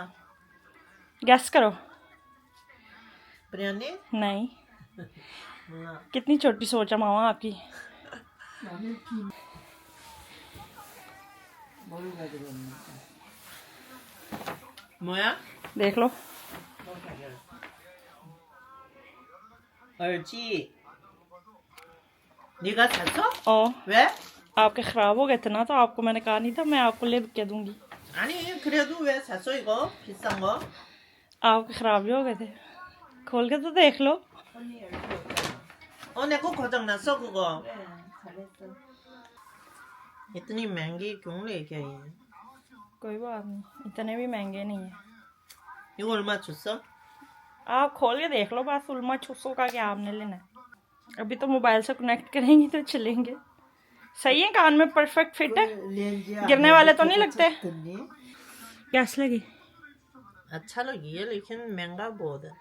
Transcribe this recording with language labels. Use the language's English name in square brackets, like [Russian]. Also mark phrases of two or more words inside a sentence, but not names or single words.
[Hindi] गैस करो। बिरयानी? नहीं, कितनी छोटी सोच है मामा आपकी। [Korean] 뭐야? [Hindi] देख लो। [Korean] 알지? 네가 샀어? ओ 왜? [Hindi] आपके खराब हो गए थे ना, तो आपको मैंने कहा नहीं था मैं आपको ले के दूंगी। [Korean] 아니 그래도 왜 샀어 이거? 비싼 거? [Hindi] आपके खराब भी हो गए थे, खोल के तो देख लो। [Korean] 내 거 고장났어 그거. [Hindi] इतनी महंगी क्यों लेके आई है? कोई बात नहीं, इतने भी महंगे नहीं है। [Korean] 이거 얼마 줬어? [Hindi] आप खोल के देख लो, बस उल्मा छुसो का क्या आपने लेना है। अभी तो मोबाइल से कनेक्ट करेंगी तो चलेंगे। सही है, कान में [English] perfect fit [Hindi] है, गिरने वाले तो नहीं लगते। कैसे लगी? अच्छा लगी है लेकिन महंगा बहुत है।